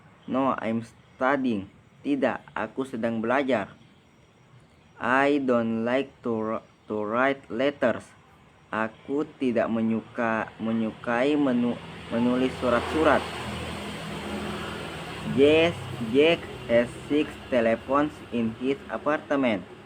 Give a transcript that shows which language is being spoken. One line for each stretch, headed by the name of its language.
English: No, I'm studying.
Indonesian: Tidak, aku sedang belajar.
English: I don't like to write letters.
Indonesian: Aku tidak menyukai menulis surat-surat.
English: Yes, Jack has 6 telephones in his apartment.